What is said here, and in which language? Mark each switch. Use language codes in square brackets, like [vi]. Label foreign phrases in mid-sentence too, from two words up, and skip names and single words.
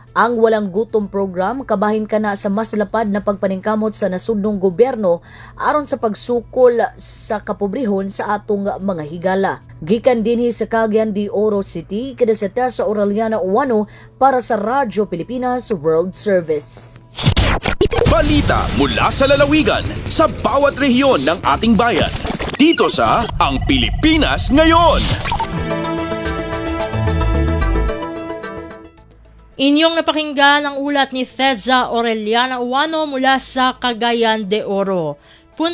[ceb] Ang Walang Gutom program kabahin kana sa mas lapad na pagpaningkamot sa nasudnong gobyerno aron sa pagsukol sa kapobrehon sa atong mga higala. Gikan dinhi sa Cagayan de Oro City, kada sa Theza Aureliana Uwano para sa Radyo Pilipinas World Service. [tl] Balita mula sa lalawigan sa bawat rehiyon ng ating bayan. Dito sa Ang Pilipinas Ngayon. Inyong napakinggan ang ulat ni Theza Aureliana Uwano mula sa Cagayan de Oro.